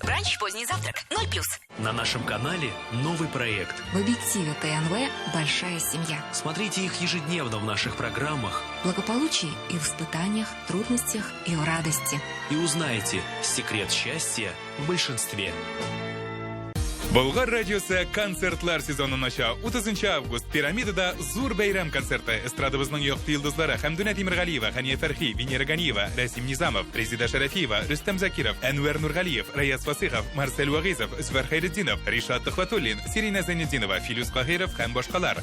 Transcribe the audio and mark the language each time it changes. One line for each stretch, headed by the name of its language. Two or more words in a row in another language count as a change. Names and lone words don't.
Russian: Бранч поздний завтрак 0+. На нашем канале новый проект. В объективе ТНВ «Большая семья». Смотрите их ежедневно в наших программах. Благополучие и в испытаниях, трудностях и в радости. И узнаете секрет счастья в большинстве.
Tatar: Болгар радиосы концертлар сезонын ача 30 август пирамидада зур бәйрәм концерты. Эстрадыбызның якты йолдызлары Хәмдүнә Тимергалиева, Хания Фәрхи, Венера Ганиева, Расим Низамов, Резида Шарафиева, Рөстәм Закиров, Әнвәр Нургалиев, Раяз Фасыйхов, Марсель Вагизов, Зөфәр Хәйретдинов, Ришат Төхвәтуллин, Сирина Зәйнетдинова, Филүс Каһиров һәм башкалар.